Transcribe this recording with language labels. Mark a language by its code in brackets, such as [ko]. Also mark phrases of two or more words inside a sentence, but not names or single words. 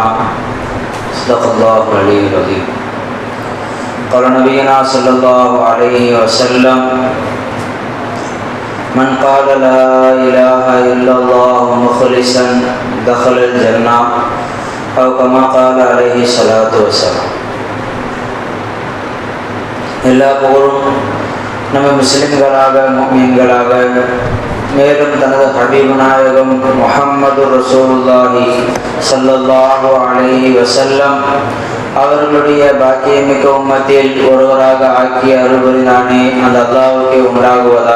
[ar] صدق الله العلي العظيم. قال نبينا صلى الله عليه وسلم من قال لا إله إلا الله مخلصا دخل الجنة أو كما قال عليه الصلاة والسلام. [ta] எல்லா புகழும் நம்ம முஸ்லிம்களாக முஃமின்களாக மேலும் தனது ஹபீப் நாயகம் முஹம்மது [ar] رسول الله صلى الله عليه وسلم [ta] அவர்களுடைய பாக்கியமிக்க உம்மத்தில் ஒருவராக ஆக்கிய அருள் புரிந்தானே அந்த அல்லாஹ்வுக்கே உண்டாகுவதாக.